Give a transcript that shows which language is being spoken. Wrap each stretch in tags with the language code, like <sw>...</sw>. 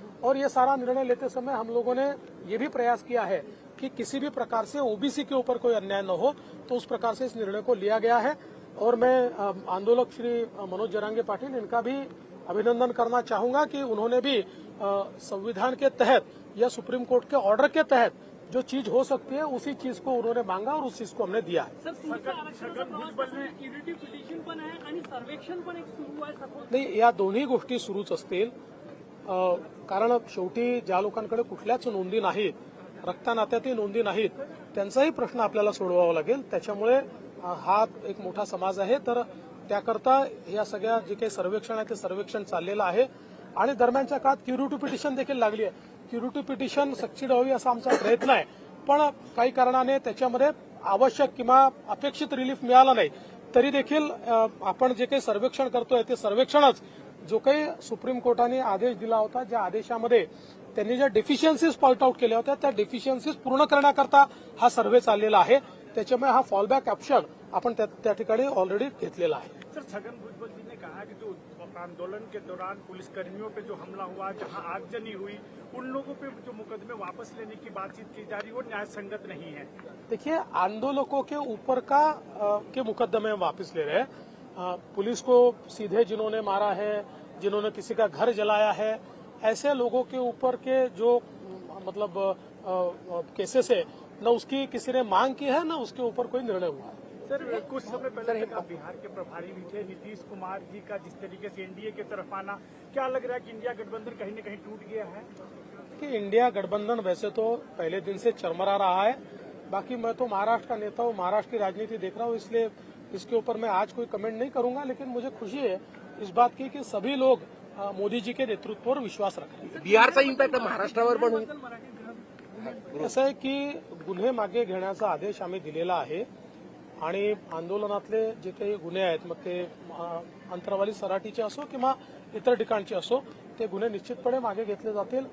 <hi>और ये सारा निर्णय लेते समय हम लोगों ने ये भी प्रयास किया है कि किसी भी प्रकार से ओबीसी के ऊपर कोई अन्याय न हो, तो उस प्रकार से इस निर्णय को लिया गया है. और मैं आंदोलक श्री मनोज जरांगे पाटिल इनका भी अभिनंदन करना चाहूंगा कि उन्होंने भी संविधान के तहत या सुप्रीम कोर्ट के ऑर्डर के तहत जो चीज हो सकती है उसी चीज को उन्होंने मांगा और उस चीज को हमने दिया है.</hi> <mr>पिटिशन पण आहे आणि सर्वेक्षण पण एक सुरू आहे. नाही, या दोन्ही गोष्टी सुरूच असतील. कारण शेवटी ज्या लोकांकडे कुठल्याच नोंदी नाहीत, रक्तनात्यातही नोंदी नाहीत, त्यांचाही प्रश्न आपल्याला सोडवावा लागेल. त्याच्यामुळे हा एक मोठा समाज आहे, तर त्याकरता या सगळ्या जे काही सर्वेक्षण आहे ते सर्वेक्षण चाललेलं आहे आणि दरम्यानच्या काळात क्युरेटिव्ह पिटिशन देखील लागली आहे. क्युरिटी पिटिशन सक्सीड व्हावी असा आमचा प्रयत्न आहे, पण काही कारणाने त्याच्यामध्ये आवश्यक किंवा अपेक्षित रिलीफ मिळाला नाही. तरी देखील आपण जे काही सर्वेक्षण करतोय ते सर्वेक्षणच जो काही सुप्रीम कोर्टाने आदेश दिला होता, ज्या आदेशामध्ये त्यांनी ज्या डेफिशियन्सीज पॉइंट आउट केल्या होत्या त्या डेफिशियन्सीज पूर्ण करण्याकरता हा सर्व्हे चाललेला आहे. त्याच्यामुळे हा फॉलबॅक ऑप्शन आपण त्या ठिकाणी ऑलरेडी घेतलेला आहे.</mr> <hi>सर, छगन भुजबल जी ने कहा कि जो आंदोलन के दौरान पुलिसकर्मियों पे जो हमला हुआ, जहां आगजनी हुई, उन लोगों पे जो मुकदमे वापस लेने की बातचीत की जा रही वो न्याय संगत नहीं है. देखिए, आंदोलकों के ऊपर के मुकदमे वापस ले रहे हैं. पुलिस को सीधे जिन्होंने मारा है, जिन्होंने किसी का घर जलाया है, ऐसे लोगों के ऊपर के जो मतलब केसेस है, न उसकी किसी ने मांग की है, न उसके ऊपर कोई निर्णय हुआ है. सर, कुछ समय पहले तक आप बिहार के प्रभारी भी थे. नीतीश कुमार जी का जिस तरीके से एनडीए की तरफ आना, क्या लग रहा है कि इंडिया गठबंधन कहीं न कहीं टूट गया है? कि इंडिया गठबंधन वैसे तो पहले दिन से चरमरा रहा है. बाकी मैं तो महाराष्ट्र का नेता हूँ, महाराष्ट्र की राजनीति देख रहा हूँ, इसलिए इसके ऊपर मैं आज कोई कमेंट नहीं करूंगा. लेकिन मुझे खुशी है इस बात की कि सभी लोग मोदी जी के नेतृत्व पर विश्वास रख रहे हैं.</hi> <mr>बिहारचा इम्पॅक्ट महाराष्ट्रावर पण होईल. असं आहे की गुन्हे मागे घेण्याचा आदेश आम्ही दिलेला आहे आणि आंदोलनातले जे काही गुन्हे आहेत, मग ते अंतरावली सराटीचे असो किंवा इतर ठिकाणचे असो, ते गुन्हे निश्चितपणे मागे घेतले जातील.</mr>